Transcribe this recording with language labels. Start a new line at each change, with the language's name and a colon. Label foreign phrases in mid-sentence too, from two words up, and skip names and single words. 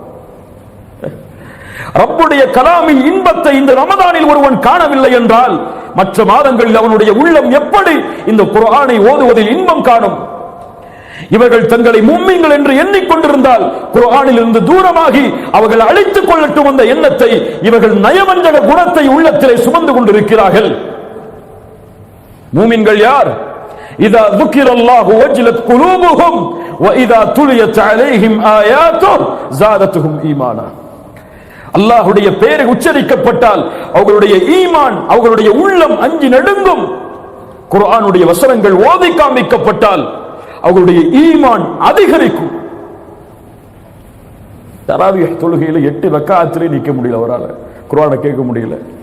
Tamil: ரப்புடைய கலாமின் இன்பத்தை இந்த ரமதானில் ஒருவன் காணவில்லை என்றால் மற்ற மாதங்களில் அவனுடைய உள்ளம் எப்படி இந்த குர்ஆனை ஓதுவதில் இன்பம் காணும்? இவர்கள் தங்களை முஃமின்கள் என்று எண்ணிக்கொண்டிருந்தால் குர்ஆனில் இருந்து தூரமாகி அவர்கள் அழித்துக் கொள்ளட்டும் அந்த எண்ணத்தை. இவர்கள் நயவஞ்சக குணத்தை உள்ளத்திலே சுமந்து கொண்டிருக்கிறார்கள். முஃமின்கள் யார்?
Arabic: இதா ذكرallahu وجلت قلوبهم واذا تليت عليهم آياته زادتهم ஈமானா.
Tamil: அல்லாஹ்வுடைய பெயர் உச்சரிக்கப்பட்டால் அவர்களுடைய ஈமான், அவர்களுடைய உள்ளம் அஞ்சி நடுங்கும். குர்ஆனுடைய வசனங்கள் ஓதி காண்பிக்கப்பட்டால் அவர்களுடைய ஈமான் அதிகரிக்கும். தராவிஹ் தொழுகையில 8 ரக்காத்திலே நிக்க முடியல, அவரால் குர்ஆனை கேட்க முடியல.